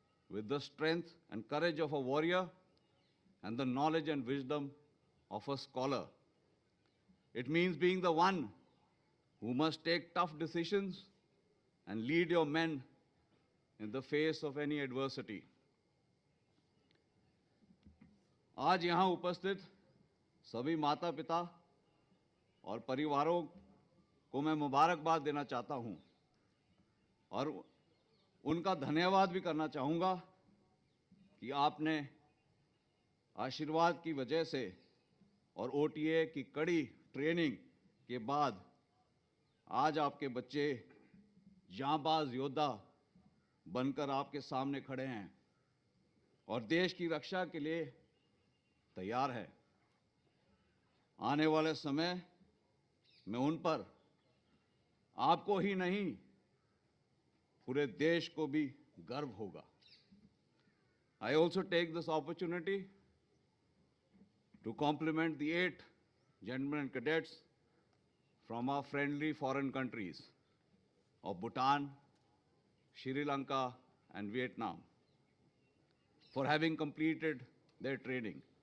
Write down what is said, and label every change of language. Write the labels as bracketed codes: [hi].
[en] with the strength and courage of a warrior and the knowledge and wisdom of a scholar. It means being the one who must take tough decisions and lead your men in the face of any adversity. [hi] आज यहाँ उपस्थित सभी माता पिता और परिवारों को मैं मुबारकबाद देना चाहता हूँ और उनका धन्यवाद भी करना चाहूँगा कि आपने आशीर्वाद की वजह से और ओटीए की कड़ी ट्रेनिंग के बाद आज आपके बच्चे जांबाज योद्धा बनकर आपके सामने खड़े हैं और देश की रक्षा के लिए तैयार है। आने वाले समय में उन पर आपको ही नहीं पूरे देश को भी गर्व होगा। [en] I also take this opportunity to compliment the 8 gentlemen cadets from our friendly foreign countries of Bhutan, Sri Lanka and Vietnam for having completed their training.